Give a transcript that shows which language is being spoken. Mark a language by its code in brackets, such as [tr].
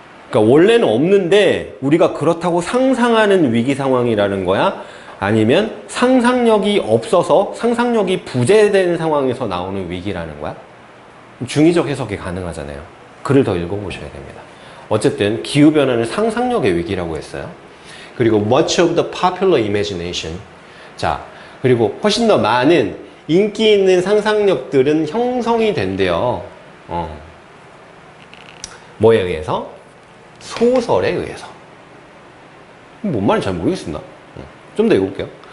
[ko] 그러니까 원래는 없는데 우리가 그렇다고 상상하는 위기 상황이라는 거야? 아니면 상상력이 없어서 상상력이 부재된 상황에서 나오는 위기라는 거야? 중의적 해석이 가능하잖아요. 글을 더 읽어보셔야 됩니다. 어쨌든 기후변화는 상상력의 위기라고 했어요. 그리고 [en] much of the popular imagination. [ko] 자, 그리고 훨씬 더 많은 인기 있는 상상력들은 형성이 된대요. 뭐에 의해서? 소설에 의해서. 뭔 말인지 잘 모르겠습니다. 좀 더 읽어볼게요.